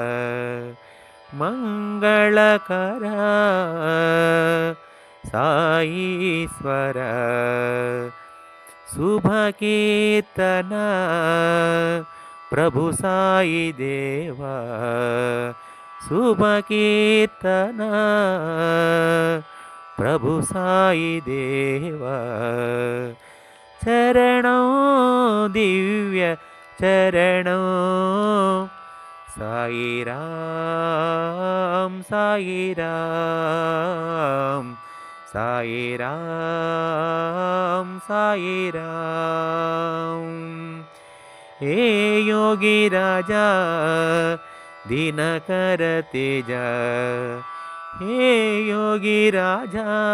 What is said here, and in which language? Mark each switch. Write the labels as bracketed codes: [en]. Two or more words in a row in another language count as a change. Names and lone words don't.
[kn] ಮಂಗಳಕರ ಸಾಯೀಶ್ವರ ಶುಭ ಕೀರ್ತನ ಪ್ರಭು ಸಾಯಿ ದೇವ ಶುಭ ಕೀರ್ತನ ಪ್ರಭು ಸಾಯಿ ದೇವ [te] చరణం దివ్య చరణం సాయిరాం సాయిరాం సాయిరాం సాయిరాం ఏ యోగి రాజా దినకర తేజ హే యోగి రాజా